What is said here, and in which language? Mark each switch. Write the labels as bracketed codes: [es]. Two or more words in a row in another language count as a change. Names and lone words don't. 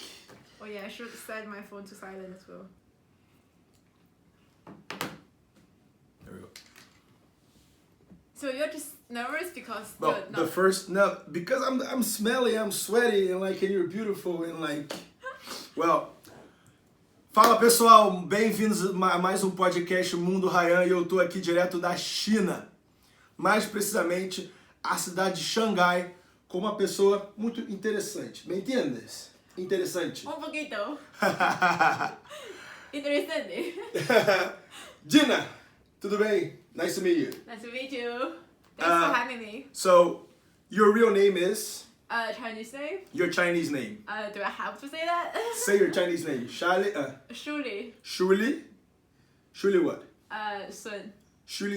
[en] Oh yeah, I should set my phone to silent as well. There we go. So you're just nervous because No, because I'm smelly, I'm sweaty, and like, and you're beautiful, and like, well, [pt] fala pessoal, bem-vindos a mais um podcast Mundo Raiam, e eu tô aqui direto da China, mais precisamente a cidade de Shanghai, com uma pessoa muito interessante, [es] ¿me entiendes? Interessante. Un poquito. [pt] Interessante. Dinna, tudo bem? [en] Nice to meet you. Nice to meet you. Thanks for having me. So, your real name is? Chinese name? Your Chinese name. Do I have to say that? Say your Chinese name. Shuli. Shuli. Shuli? Shuli what? Sun. Shuli